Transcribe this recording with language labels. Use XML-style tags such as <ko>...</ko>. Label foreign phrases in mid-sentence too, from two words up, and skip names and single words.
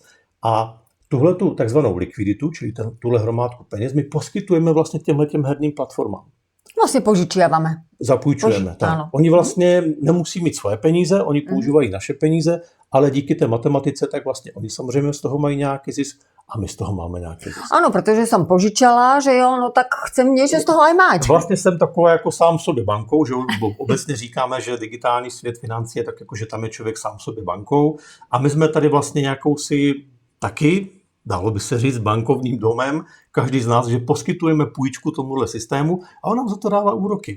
<cs>A tuhletu takzvanou likviditu, čili tuhle hromádku peněz, my poskytujeme vlastně těm herním platformám.</cs> <sk>Vlastně požičiavame.</sk> <cs>Zapůjčujeme. Tak. Oni vlastně nemusí mít svoje peníze, oni používají naše peníze, ale díky té matematice, tak vlastně oni samozřejmě z toho mají nějaký zisk a my z toho máme nějaký zisk.</cs> <sk>Áno, pretože som požičala,</sk> <cs>že jo,</cs> <sk>no tak chcem niečo z toho aj mať.</sk> <cs>Vlastně jsem taková jako sám sobě bankou, že obecně říkáme, že digitální svět financí je tak jako, že tam je člověk sám sobě bankou a my jsme tady vlastně nějakou si taky, dalo by se říct, bankovním domem, každý z nás, že poskytujeme půjčku tomuhle systému a on nám za to dává úroky.</cs>